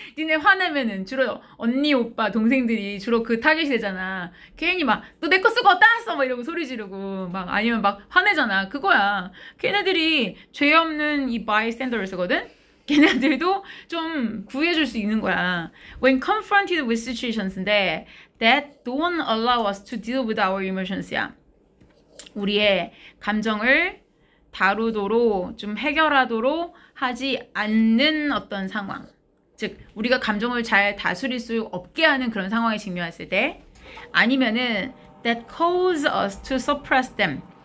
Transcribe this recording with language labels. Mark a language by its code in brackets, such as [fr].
[ko] 니네 화내면은 주로 언니, 오빠, 동생들이 주로 그 타겟이 되잖아. 괜히 막 너 내 거 쓰고 어디다 놨어? 막 이러고 소리 지르고 막 아니면 막 화내잖아. 그거야. 걔네들이 죄 없는 이 bystanders거든? 걔네들도 좀 구해줄 수 있는 거야. [en] When confronted with situations인데 that don't allow us to deal with our emotions야. [ko] 우리의 감정을 다루도록 좀 해결하도록 하지 않는 어떤 상황. 즉 우리가 감정을 잘 다스릴 수 없게 하는 그런 상황에 직면했을 때 아니면은 [en] that cause us to suppress them.